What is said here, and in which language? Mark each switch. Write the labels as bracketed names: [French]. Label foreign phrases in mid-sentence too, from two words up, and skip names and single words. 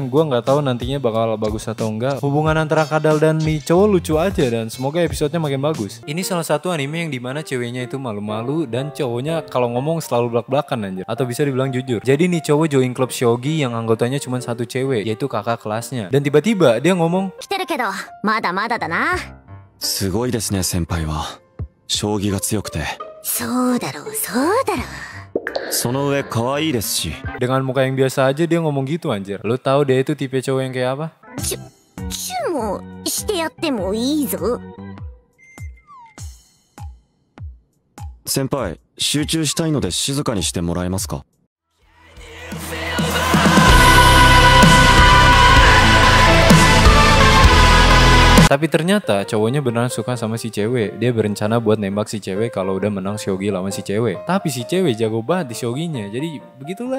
[Indonesian] Gue nggak tahu nantinya bakal bagus atau enggak. Hubungan antara Kadal dan nih cowok lucu aja. Dan semoga episodenya makin bagus. Ini salah satu anime yang dimana ceweknya itu malu-malu. Dan cowoknya kalau ngomong selalu belak-belakan anjir. Atau bisa dibilang jujur. Jadi nih cowok join klub shogi yang anggotanya cuma 1 cewek. Yaitu kakak kelasnya. Dan tiba-tiba dia ngomong, [Japanese] 来てるけど、まだまだだな。すごいですね先輩は将棋が強くてそうだろう、そうだろう。その上可愛いですし [Indonesian] dengan muka yang biasa aja dia ngomong gitu anjir. Lu tahu dia itu tipe cowok yang kayak apa? [Japanese] チュもしてやってもいいぞ。先輩集中したいので静かにしてもらえますか [Indonesian] Tapi ternyata cowoknya beneran suka sama si cewek. Dia berencana buat nembak si cewek kalau udah menang shogi lawan si cewek. Tapi si cewek jago banget di shoginya. Jadi begitulah.